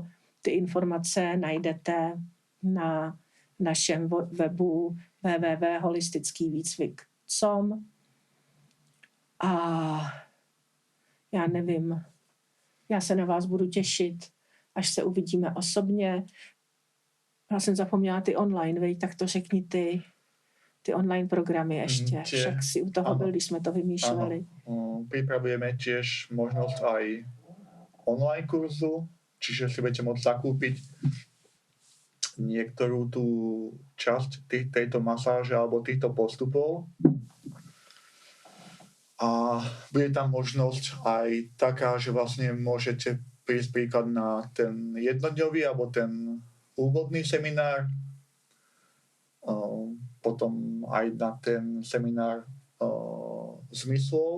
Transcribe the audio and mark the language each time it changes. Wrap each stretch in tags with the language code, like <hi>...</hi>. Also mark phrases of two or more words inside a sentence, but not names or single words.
<cs>Ty informace najdete na našem webu www.holistickývýcvik.com a já nevím, já se na vás budu těšit, až se uvidíme osobně. Já jsem zapomněla ty online, vej, tak to řekni ty online programy ještě. Však si u toho byl, když jsme to vymýšleli.</cs> <sk>Pripravujeme tiež možnosť aj online kurzu, čiže si budete môcť zakúpiť niektorú tú časť tejto masáže alebo týchto postupov. A bude tam možnosť aj taká, že vlastne môžete prísť príklad na ten jednodňový alebo ten úvodný seminár, potom aj na ten seminár zmyslov.</sk>